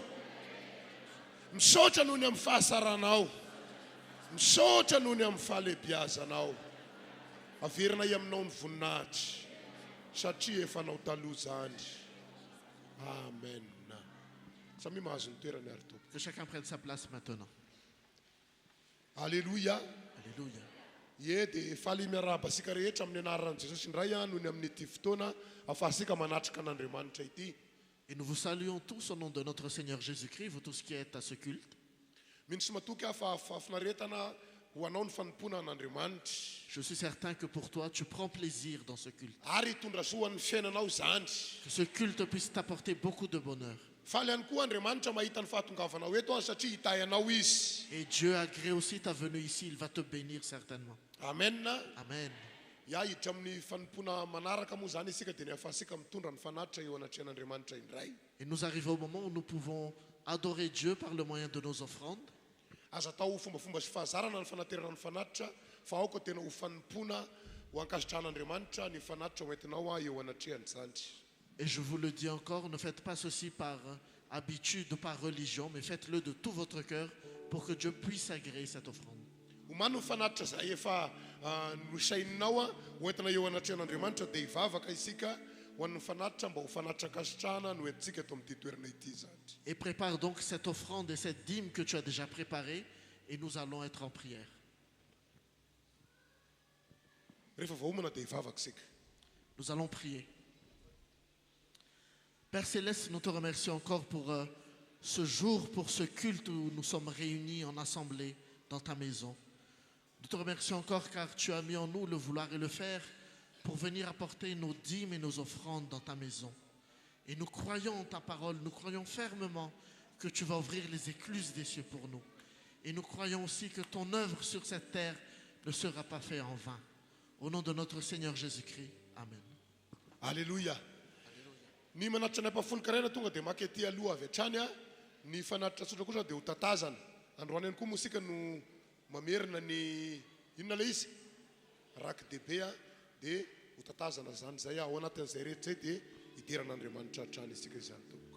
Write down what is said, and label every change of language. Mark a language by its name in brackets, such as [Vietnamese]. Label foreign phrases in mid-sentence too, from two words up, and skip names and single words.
[Malagasy] Misaotra noho ny amin'ny fahasaranao. Misaotra noho ny amin'ny fahalebiazanao. Averinay aminao ny voninahitra. Satria efa nao taloha zany. Amen. Samy mahazo ny toerany ary tompoko. [French] Que chacun prenne sa place maintenant. Alléluia. Alléluia. [Malagasy] Ie dia faly miarahaba asika rehetra amin'ny anaran'i Jesosy indray noho ny amin'ny ity fotoana ahafahasika manatrika an'Andriamanitra ity. [French] Et nous vous saluons tous au nom de notre Seigneur Jésus-Christ, vous tous qui êtes à ce culte. [Malagasy] Minisy matoky afafinaretana ho anao ny fanompona an'Andriamanitra. [French] Je suis certain que pour toi, tu prends plaisir dans ce culte. [Malagasy] Ary hitondra soan'ny fiainanao zany. [French] Que ce culte puisse t'apporter beaucoup de bonheur. [Malagasy] Faly ihany koa Andriamanitra mahita ny fahatongavanao eto satria hitay anao izy. [French] Et Dieu agrée aussi ta venue ici, il va te bénir certainement. Amen. Amen. [Malagasy] Ya hiditra amin'ny fanompona manaraka moa zany isika dia ny ahafahasika mitondra ny fanatitra eo anatrehan'Andriamanitra indray. [French] Et nous arrivons au moment où nous pouvons adorer Dieu par le moyen de nos offrandes. [Malagasy] Aza atao fombafomba sy fahazarana ny fanaterana ny fanatitra fa aoka tena ho fanompona ho ankasitran'Andriamanitra ny fanatitra ho entinao eo anatrehany zany. [French] Et je vous le dis encore, ne faites pas ceci par habitude ou par religion, mais faites-le de tout votre cœur pour que Dieu puisse agréer cette offrande. [Malagasy] Omany ny fanatitra zay efa nosaininao ho entina eo anatrehan'Andriamanitra dia hivavaka isika ho an'ny fanatitra mba ho fanatitra ankasitrahana no entintsika eto amin'ity toerana ity zany. [French] Et prépare donc cette offrande et cette dîme que tu as déjà préparée et nous allons être en prière. [Malagasy] Rehefa voahomana dia hivavaka isika. [French] Nous allons prier. Père Céleste, nous te remercions encore pour ce jour, pour ce culte où nous sommes réunis en assemblée dans ta maison. Nous te remercions encore car tu as mis en nous le vouloir et le faire pour venir apporter nos dîmes et nos offrandes dans ta maison. Et nous croyons en ta parole, nous croyons fermement que tu vas ouvrir les écluses des cieux pour nous. Et nous croyons aussi que ton œuvre sur cette terre ne sera pas faite en vain. Au nom de notre Seigneur Jésus-Christ, Amen. Alléluia. [Malagasy] Ny manatitra ny ampahafolon-karena tonga dia maka ety aloha avy hatrany ny fanatitra tsotra kosa dia ho tatazana. Androany ihany koa mosika no mamerina ny inona ilay izy rak-debe dia ho tatazana zany zay ao anatin'izay rehetra zay dia hidiran'Andriamanitra hatrany isika izany tompoko.